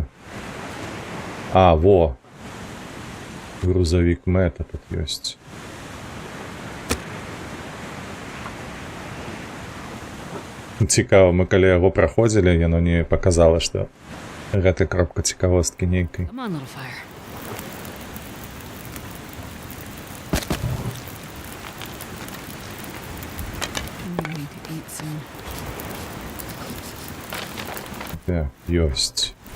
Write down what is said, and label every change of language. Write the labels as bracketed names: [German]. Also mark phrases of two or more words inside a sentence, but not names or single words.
[Belarusian] А, во! Грузавік Мэта тут ёсць. Цікава, мы калі яго праходзілі, яно не паказала, што гэта кропка цікавосткі нейкай. [English] Come on, little fire. I need to eat soon. [Belarusian] Так, ёсць.